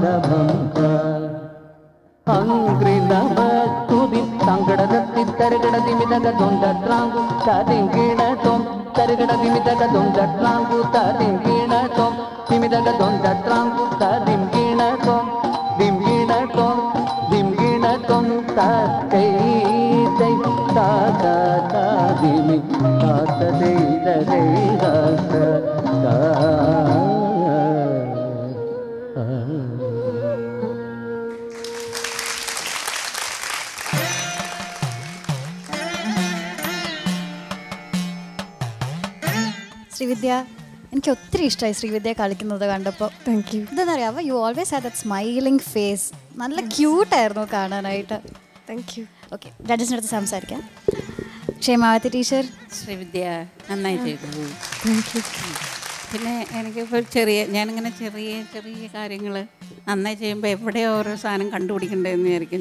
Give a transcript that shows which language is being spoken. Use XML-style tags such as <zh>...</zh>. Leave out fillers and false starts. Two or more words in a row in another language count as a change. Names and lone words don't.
<ml>ಭಂಗ ಅಂಗ್ರಿನ ತುದಿ ತಂಗಡದತ್ತಿದ್ದರಗಡ ದಿಮಿದಗ ದೊಂದಟ್ರಾಂಗು ತಾದಿಂಗೀಣ ತೋಂ ತರಗಡ ದಿಮಿದಗ ದೊಂದಟ್ರಾಂಗು ತಾದಿಂಗೀಣ ತೋಂ ದಿಮಿದಗ ದೊಂದಟ್ರಾಂಗು ತಾದಿಂಗೀಣ ತೋಂ ದಿಂಗೀಣ ತೋಂ ದಿಂಗೀಣ ತೋಂ ತಾತೈ ತೈ ತಾತ ತಾದಿಮಿ ತಾತ ದೈದ ದೈದ ശ്രീവിദ്യ, എനിക്ക് ഒത്തിരി ഇഷ്ടമായി ശ്രീവിദ്യ കളിക്കുന്നത് കണ്ടപ്പോൾ.</ml> <en>Thank you.</en> <ml>ഇതെന്നറിയാമോ,</ml> <en>You always have that smiling face.</en> <ml>നല്ല ക്യൂട്ടായിരുന്നു കാണാനായിട്ട്.</ml> <en>Thank you.</en> <ml>ഓക്കെ, ജഡ്ജസിനടുത്ത് സംസാരിക്കാം. ക്ഷേമാവതി ടീച്ചർ. ശ്രീവിദ്യ നന്നായി ചെയ്തു.</ml> <en>Thank you.</en> <ml>പിന്നെ എനിക്കിപ്പോൾ ഞാനിങ്ങനെ ചെറിയ ചെറിയ കാര്യങ്ങൾ നന്നായി ചെയ്യുമ്പോൾ എവിടെയോ ഓരോ സാധനം കണ്ടുപിടിക്കേണ്ടതെന്ന് വിചാരിക്കും.</ml>